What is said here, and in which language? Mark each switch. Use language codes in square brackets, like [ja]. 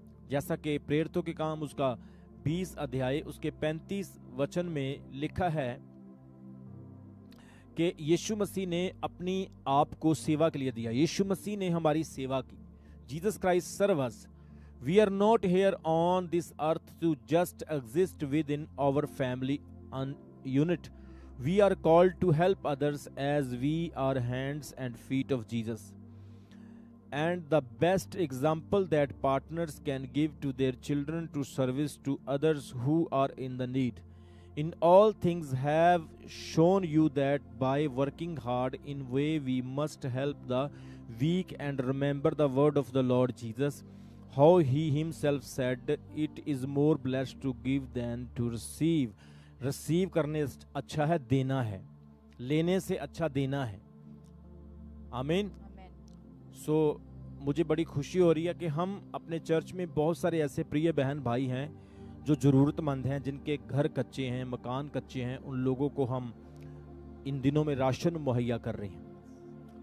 [hi] जैसा कि प्रेरितों के काम उसका 20 अध्याय उसके 35 वचन में लिखा है कि यीशु मसीह ने अपनी आप को सेवा के लिए दिया। यीशु मसीह ने हमारी सेवा की। [en] Jesus Christ serve us. We are not here on this earth to just exist within our family unit. We are called to help others as we are hands and feet of Jesus and the best example that partners can give to their children to service to others who are in the need. In all things have shown you that by working hard in way we must help the weak and remember the word of the Lord Jesus, how he himself said, it is more blessed to give than to receive. [hi] Receive करने से अच्छा है देना है, लेने से अच्छा देना है। आमीन। सो मुझे बड़ी खुशी हो रही है कि हम अपने चर्च में बहुत सारे ऐसे प्रिय बहन भाई हैं जो ज़रूरतमंद हैं, जिनके घर कच्चे हैं, मकान कच्चे हैं, उन लोगों को हम इन दिनों में राशन मुहैया कर रहे हैं।